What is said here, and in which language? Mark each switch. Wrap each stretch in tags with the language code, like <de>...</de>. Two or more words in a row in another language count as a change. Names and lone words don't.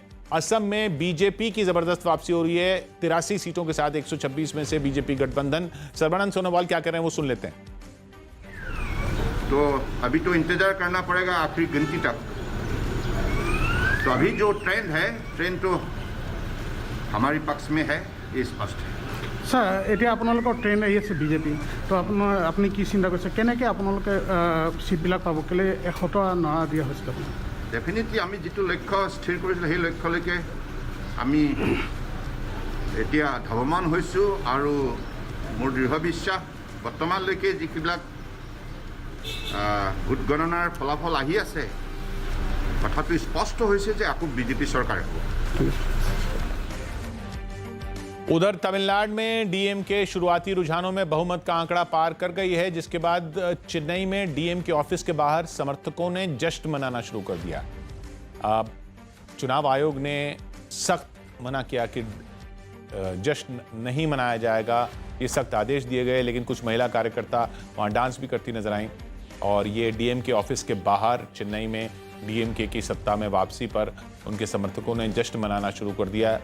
<hi>असम में बीजेपी की जबरदस्त वापसी हो रही है। 83 सीटों के साथ 126 में से बीजेपी गठबंधन। सर्बानंद सोनोवाल क्या कर रहे हैं वो सुन लेते हैं। तो अभी तो इंतजार करना पड़ेगा आखिरी गिनती तक। तो अभी जो ट्रेंड तो हमारे पक्ष में है, ये स्पष्ट है।</hi> <as>सर এতিয়া আপোনালোকৰ ট্ৰেইন আহি আছে বিজেপি, তো আপুনি কি চিন্তা কৰিছে, কেনেকৈ আপোনালোকে চিটবিলাক পাব, কেলে 100টা নৰা দিয়া হৈছিল? ডেফিনেটলি আমি যিটো লক্ষ্য স্থিৰ কৰিছিলোঁ সেই লক্ষ্যলৈকে আমি এতিয়া ধাৱমান হৈছোঁ আৰু মোৰ দৃঢ় বিশ্বাস বৰ্তমানলৈকে যিবিলাক ভোট গণনাৰ ফলাফল আহি আছে কথাটো স্পষ্ট হৈছে যে আকৌ বিজেপি চৰকাৰ হ'ব।</as> <hi>उधर तमिलनाडु में डीएमके शुरुआती रुझानों में बहुमत का आंकड़ा पार कर गई है, जिसके बाद चेन्नई में डीएमके ऑफिस के बाहर समर्थकों ने जश्न मनाना शुरू कर दिया। चुनाव आयोग ने सख्त मना किया कि जश्न नहीं मनाया जाएगा, ये सख्त आदेश दिए गए, लेकिन कुछ महिला कार्यकर्ता वहां डांस भी करती नजर आईं और ये डीएमके ऑफिस के बाहर चेन्नई में डीएमके की सत्ता में वापसी पर उनके समर्थकों ने जश्न मनाना शुरू कर दिया।</hi>